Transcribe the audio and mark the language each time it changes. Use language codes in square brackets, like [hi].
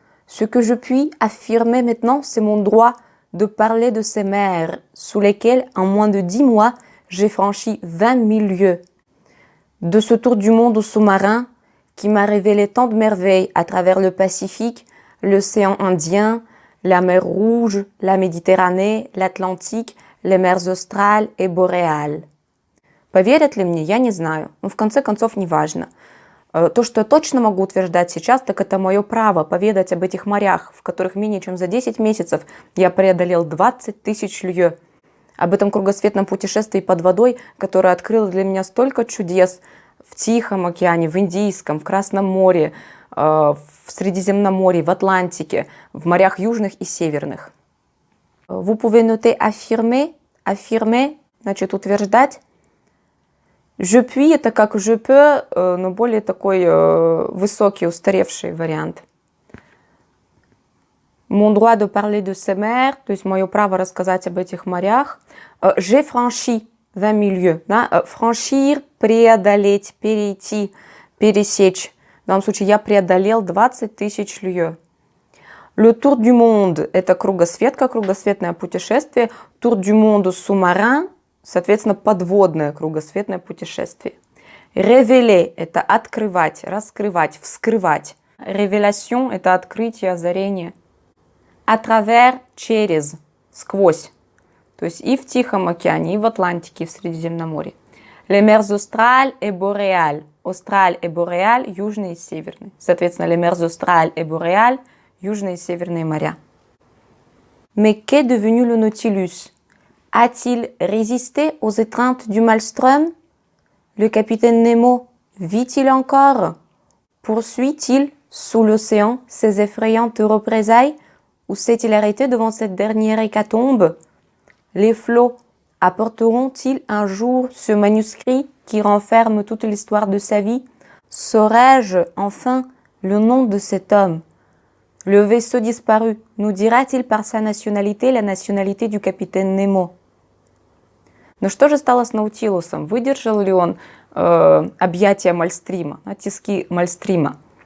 [fr] Ce que je puis affirmer maintenant, c'est mon droit de parler de ces mers sous lesquelles, en moins de 10 mois, j'ai franchi 20 000 lieues. De ce tour du monde au sous-marin qui m'a révélé tant de merveilles à travers le Pacifique, l'océan Indien, la mer Rouge, la Méditerranée, l'Atlantique, les mers australes et boréales. [ru] Поверят ли мне, я не знаю, но в конце концов не важно. То, что я точно могу утверждать сейчас, так это мое право поведать об этих морях, в которых менее чем за 10 месяцев я преодолел 20 000 лье. Об этом кругосветном путешествии под водой, которое открыло для меня столько чудес в Тихом океане, в Индийском, в Красном море, в Средиземноморье, в Атлантике, в морях южных и северных. [fr] Vous pouvez noter affirmer. Affirmer, [ru] значит утверждать. [fr] Je puis [ru] это как [fr] je peux, [ru] но более такой высокий, устаревший вариант. [fr] Mon droit de parler de ces mers, [ru] то есть мое право рассказать об этих морях. [fr] J'ai franchi 20 000 lieues. Да? [ru] Franchir, преодолеть, перейти, пересечь. В данном случае я преодолел 20 тысяч лье. [fr] Le tour du monde [ru] – это кругосветка, кругосветное путешествие. [fr] Tour du monde sous-marin [ru] – соответственно, подводное кругосветное путешествие. Révéler – это открывать, раскрывать, вскрывать. Révélation – это открытие, озарение. À travers – через, сквозь. То есть и в Тихом океане, и в Атлантике, и в Средиземноморье. [fr] Les mers australes et boréales. Austral et boréal [ru] – южные и северные. Соответственно, [fr] les mers australes et boréales [ru] – южные и северные моря. [fr] Mais qu'est devenu le Nautilus? A-t-il résisté aux étreintes du maelstrom? Le capitaine Nemo vit-il encore? Poursuit-il sous l'océan ses effrayantes représailles? Ou s'est-il arrêté devant cette dernière hécatombe? Les flots apporteront-ils un jour ce manuscrit qui renferme toute l'histoire de sa vie? Saurai-je enfin le nom de cet homme? Le vaisseau disparu nous dira-t-il par sa nationalité la nationalité du capitaine Nemo? [ru] Но что же стало с Наутилусом? Выдержал ли он объятия Мальстрима, тиски Мальстрима?